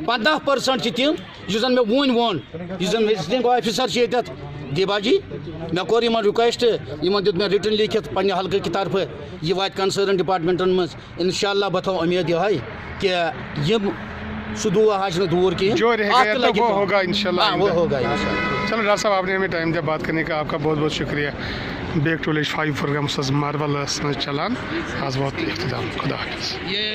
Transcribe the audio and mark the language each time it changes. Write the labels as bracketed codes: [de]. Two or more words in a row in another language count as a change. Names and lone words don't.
[ks] 15% چھِ تِم یُس زن مےٚ وُنۍ ووٚن یُس زن [en] visiting officer [ks] چھِ ییٚتٮ۪تھ دیبا جی مےٚ کوٚر یِمن رِکویسٹ یِمن دیُت مےٚ رِٹن لیکھِتھ پننہِ حلقہٕ کہِ طرفہٕ یہِ واتہِ کنسٲرن ڈپارٹمنٹن منٛز انشاء اللہ بہٕ تھاوٕ اُمید یِہے کہ یِم سُہ دُعا آسہِ نہٕ دوٗر کِہیٖنۍ [ur] چلو ڈاکٹر صاحب آپ نے ہمیں ٹائم دیا بات کرنے کا آپ کا بہت بہت شکریہ [en] back to village [ur] 5 پروگرام مارول چلان آج بہت اختتام خدا حافظ.